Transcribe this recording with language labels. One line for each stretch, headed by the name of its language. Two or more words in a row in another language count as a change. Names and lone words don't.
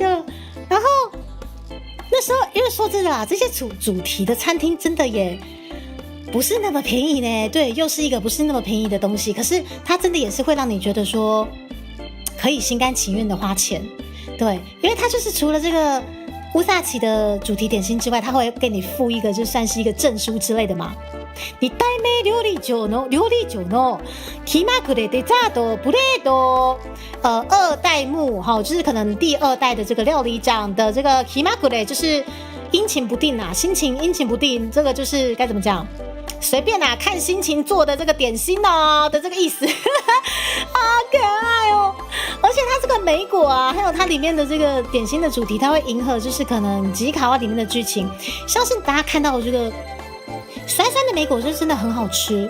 Chinese: 然后那时候因为说真的啦，这些主题的餐厅真的也不是那么便宜呢，对，又是一个不是那么便宜的东西，可是它真的也是会让你觉得说可以心甘情愿的花钱，对，因为它就是除了这个乌萨奇的主题点心之外，它会给你附一个就算是一个证书之类的嘛。
Japanese: 2代目料理長の気まぐれデザートプレート，
Chinese: 2 代目就是可能第2代的这个料理长的这个気まぐれ就是阴晴不定啊，心情阴晴不定，这个就是该怎么讲？随便啦，看心情做的这个点心哦的这个意思，好可爱哦！而且它这个莓果啊，还有它里面的这个点心的主题，它会迎合就是可能吉卡哇里面的剧情，像是大家看到的这个酸酸的莓果，就真的很好吃。